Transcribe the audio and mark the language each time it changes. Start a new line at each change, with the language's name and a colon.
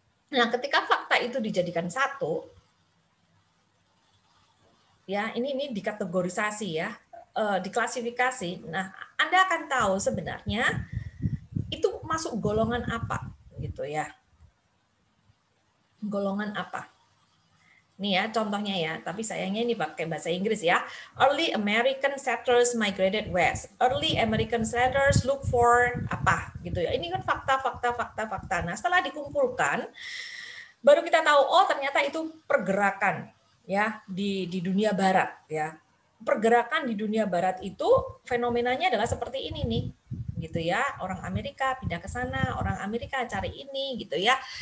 Indonesian: Nah, ketika fakta itu dijadikan satu, ya, ini dikategorisasi ya, diklasifikasi. Nah, Anda akan tahu sebenarnya itu masuk golongan apa gitu ya. Golongan apa? Nih ya, contohnya ya, tapi sayangnya ini pakai bahasa Inggris ya.
English: Early American settlers migrated west. Early American settlers look for
Indonesian: apa gitu ya. Ini kan fakta. Nah, setelah dikumpulkan, baru kita tahu oh ternyata itu pergerakan ya di dunia barat ya. Pergerakan di dunia barat itu fenomenanya adalah seperti ini nih. Gitu ya. Orang Amerika pindah ke sana, orang Amerika cari ini gitu ya.